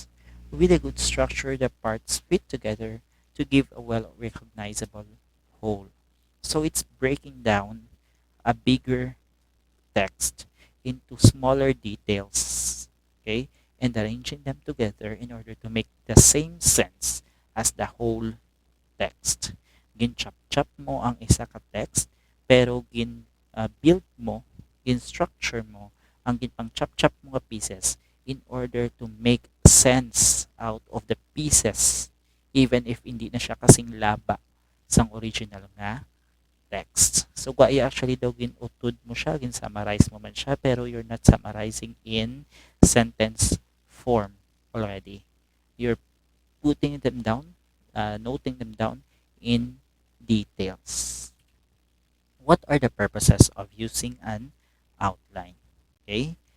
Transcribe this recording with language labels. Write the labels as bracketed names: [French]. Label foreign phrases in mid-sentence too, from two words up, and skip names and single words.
[English] With a good structure, the parts fit together to give a well recognizable whole. So it's breaking down a bigger text into smaller details, okay, and arranging them together in order to make the same sense as the whole text. [Hiligaynon] Gin-chop-chop mo ang isa ka text, pero build mo, gin-structure mo, ang ginpang-chop-chop mo nga pieces [English] in order to make sense out of the pieces, even if [Hiligaynon] hindi na siya kasing laba sang original nga text. So, actually daw ginutod mo siya, gin-summarize mo man siya, pero [English] you're not summarizing in sentence form already. You're putting them down, noting them down in details. What are the purposes of using an outline? Okay?